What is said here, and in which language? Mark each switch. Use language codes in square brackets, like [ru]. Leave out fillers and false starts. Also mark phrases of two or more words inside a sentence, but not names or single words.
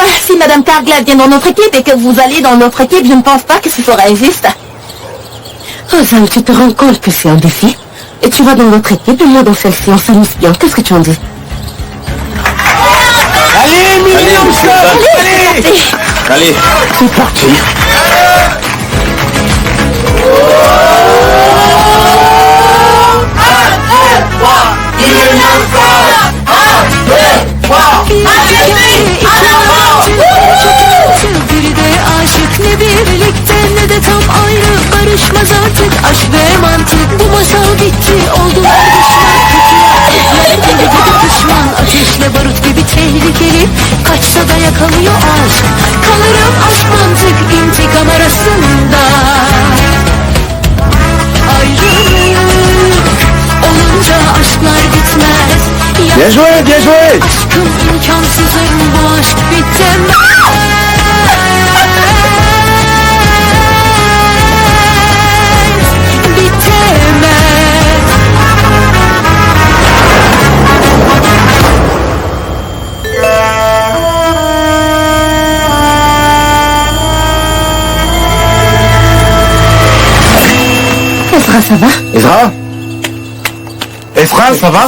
[fr] Si Madame Carglass vient dans notre équipe et que vous allez dans notre équipe, je ne pense pas que ce sera injuste. Ozan, tu te rends compte que c'est un défi? Et tu vas dans notre équipe et moi dans celle-ci, on s'amuse bien. Qu'est-ce que tu en dis? Allez, Allez, monsieur Ozan. Allez, Allez, c'est parti. [tr] Biri de aşık ne birlikte ne de tam ayrı. Barışmaz artık aşk ve mantık. Bu masal bitti oldular düşman. Kötüler gibi düşman. Ateşle barut gibi tehlikeli. Kaçsa da yakalıyor aşk. Kalırım aşk mantık intikam arasında. Ayrılık olunca aşklar bitmez. [fr] Bien joué, bien joué. [tr] Aşkım imkansızım bu aşk bitemez. Bitemez. [fr] Ezra, ça va? Ezra? Ezra, ça va?